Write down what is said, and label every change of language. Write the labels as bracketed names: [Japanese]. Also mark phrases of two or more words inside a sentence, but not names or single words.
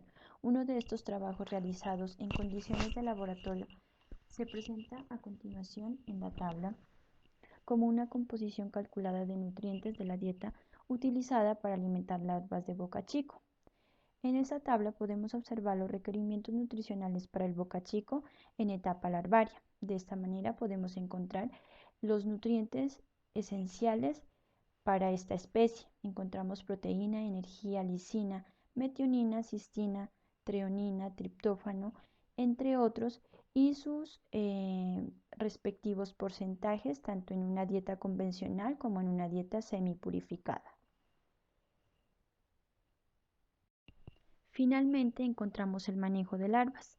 [Spanish] Uno de estos trabajos realizados en condiciones de laboratorio se presenta a continuación en la tabla como una composición calculada de nutrientes de la dieta utilizada para alimentar larvas de boca chico. En esta tabla podemos observar los requerimientos nutricionales para el boca chico en etapa larvaria. De esta manera podemos encontrar los nutrientes esenciales para esta especie. Encontramos proteína, energía, lisina, metionina, cistina, treonina, triptófano, entre otros, y sus respectivos porcentajes, tanto en una dieta convencional como en una dieta semipurificada. Finalmente encontramos el manejo de larvas.